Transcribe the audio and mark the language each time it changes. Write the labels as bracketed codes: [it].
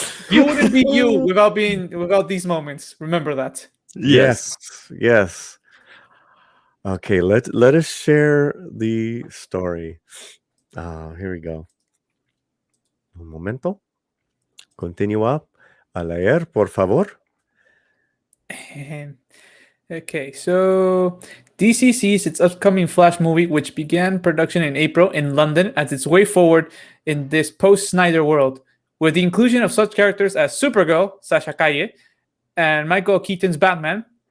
[en] You wouldn't be you without these moments. Remember that. Yes. Okay, let us share the story. Here we go. [es] Un momento. Continúa a leer, por favor. [en] Okay, so DC sees its upcoming Flash movie, which began production in April in London, as its way forward in this post-Snyder world, with the inclusion of such characters as Supergirl, Sasha Calle, and Michael Keaton's Batman.